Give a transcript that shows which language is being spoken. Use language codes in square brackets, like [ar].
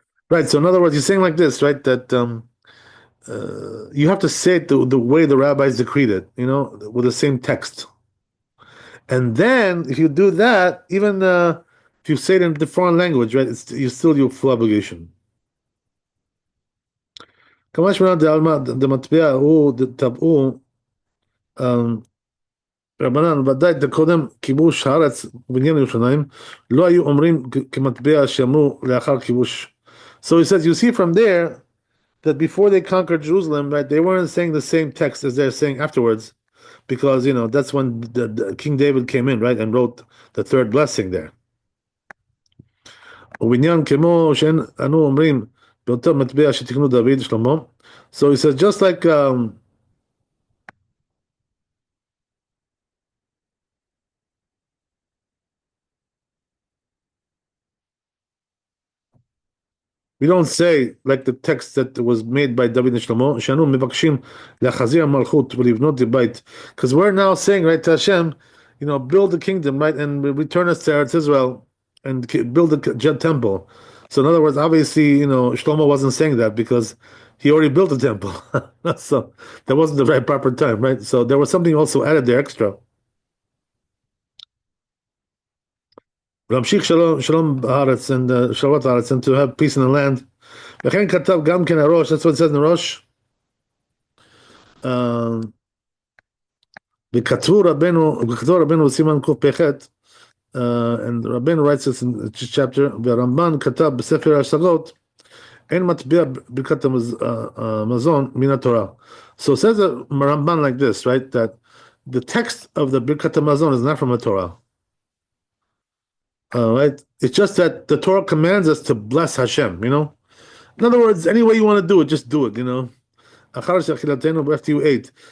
[en] Right. So in other words, he's saying like this, right? That you have to say it the way the rabbis decreed it, with the same text. And then if you do that, even if you say it in the foreign language, right, you still your full obligation. [he] כמה שמונה דמטבע הוא טבעו רבנן ודאי קודם כיבוש הארץ ובניין ירושלים לא היו אומרים כמטבע שאמרו לאחר כיבוש. [en] So he says, you see from there that before they conquered Jerusalem, right, they weren't saying the same text as they're saying afterwards, because that's when the King David came in, right, and wrote the third blessing there. [he] ובניין כמו שאין אנו אומרים באותו מטבע שתקנו דוד שלמה. [en] So he says, just like we don't say like the text that was made by David and Shlomo, [he] שאנו מבקשים להחזיר המלכות ולבנות הבית, [en] because we're now saying, right, to Hashem, build the kingdom, right, and return us to Eretz Israel and build the temple. So in other words, obviously, Shlomo wasn't saying that because he already built the temple. So that wasn't the right proper time, right? So there was something also added there extra. [he] להמשיך שלום בארץ [en] and [he] שלוות הארץ [en] and to have peace in the land. [he] וכן כתב גם כן הראש, [en] that's what it says in the ראש. [he] וכתבו רבנו בסימן קפ"ח, [en] and Rabbeinu writes this in the chapter, [he] והרמב"ן כתב בספר ההשגות, אין מטבע ברכת המזון מן התורה. [en] So it says the Ramban like this, right, that the text of the Birkat HaMazon is not from the Torah. Right? It's just that the Torah commands us to bless Hashem, In other words, any way you want to do it, just do it, after you ate.